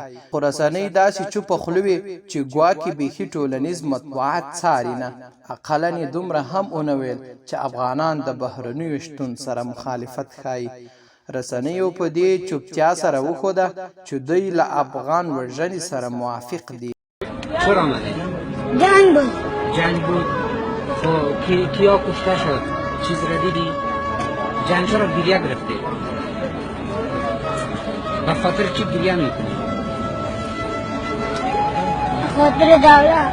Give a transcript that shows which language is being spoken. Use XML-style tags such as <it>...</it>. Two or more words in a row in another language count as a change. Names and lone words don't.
<ps>خو رسنۍ داسې چوپه خوله وې چې ګواکې بیخي ټولنیز مطبوعات څاري نه. اقلا یې دومره هم ونه ویل چې افغانان د بهرنیو شتون سره مخالفت ښایي. رسنیو په دې چوپتیا سره وښوده چې دوی له افغان وژنې سره موافق دي.</ps> <fa>جنگ بود خب کیا کشته شد چیز را دیدی؟ جنگ چرا گریه گرفته؟ به خاطر چی گریه میکنی؟ خاطر دولت.</fa>